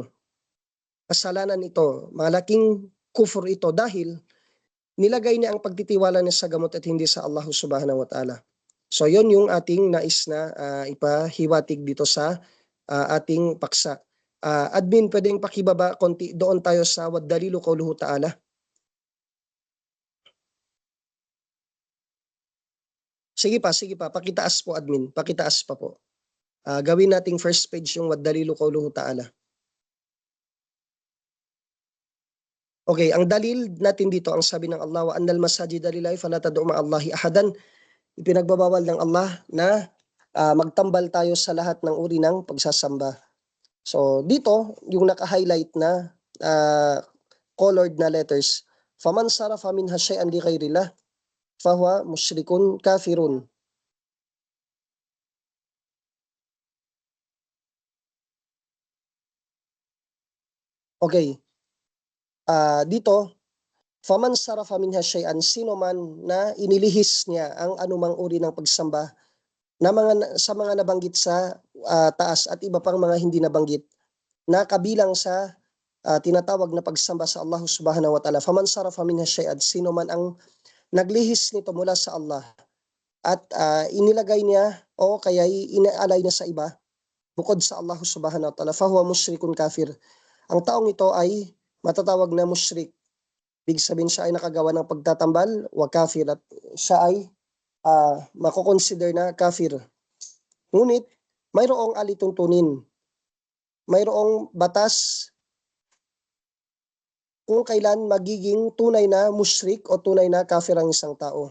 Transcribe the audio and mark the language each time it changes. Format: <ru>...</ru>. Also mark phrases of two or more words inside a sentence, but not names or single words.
<tl>Kasalanan ito, malaking kufur ito dahil nilagay niya ang pagtitiwala niya sa gamot at hindi sa Allah</tl> <ar>سبحانه وتعالى.</ar> <tl>So yon yung ating nais na ipahiwatig dito sa ating paksa. Admin, pwedeng pakibaba konti doon tayo sa</tl> <ar>والدليل قوله تعالى.</ar> <tl>Sige pa, pakitaas po admin, pakitaas pa po. Gawin nating first page yung</tl> <ar>والدليل قوله تعالى.</ar> <tl>Okay, ang dalil natin dito, ang sabi ng Allah,</tl> <ar>وأن المساجد لله فلا تدعوا مع الله أحدا.</ar> <tl>Ipinagbabawal ng Allah na magtambal tayo sa lahat ng uri ng pagsasamba. So dito, yung naka-highlight na colored na letters,</tl> <ar>فمن صرف منها شيئا لغير الله فهو مشرك كافر.</ar> <tl>Okay, dito,</tl> <ar>فمن صرف منها شيئا,</ar> <tl>sino man na inilihis niya ang anumang uri ng pagsamba na sa mga nabanggit sa taas at iba pang mga hindi nabanggit na kabilang sa tinatawag na pagsamba sa Allah</tl> <ar>سبحانه وتعالى. فمن صرف منها شيئا,</ar> <tl>sino man ang naglihis nito mula sa Allah at inilagay niya o kaya inaalay niya sa iba bukod sa Allah</tl> <ar>سبحانه وتعالى, فهو مشرك كافر.</ar> <tl>Ang taong ito ay matatawag na musyrik Ibig sabihin siya ay nakagawa ng pagtatambal</tl> <ar>وكافر</ar> <tl>at siya ay makoconsider na kafir. Ngunit mayroong alituntunin, mayroong batas kung kailan magiging tunay na musyrik o tunay na kafir ang isang tao.</tl>